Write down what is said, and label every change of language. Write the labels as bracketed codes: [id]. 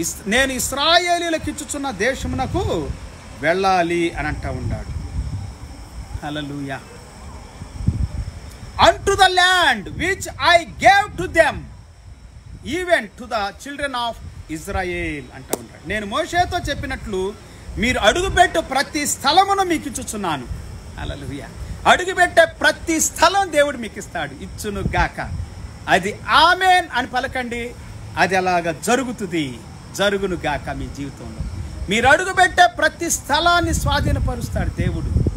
[te] నేను ఇశ్రాయేలీయులకు ఇచ్చుచున్న దేశమునకు వెళ్ళాలి అని అంటా ఉన్నాడు. హల్లెలూయా. [en] unto the land which I gave to them, even to the children of Israel [te] అంటా ఉంటాడు. నేను మోషేతో చెప్పినట్లు మీరు అడుగుపెట్టు ప్రతి స్థలమును మీకు ఇచ్చుచున్నాను. హల్లెలూయా. అడుగుపెట్టే ప్రతి స్థలం దేవుడు మీకు ఇస్తాడు. ఇచ్చును గాక. అది ఆమేన్ అని పలకండి. అది అలాగా జరుగును గాక. మీ జీవితంలో మీరు అడుగుపెట్టే ప్రతి స్థలాన్ని స్వాధీనపరుస్తాడు దేవుడు.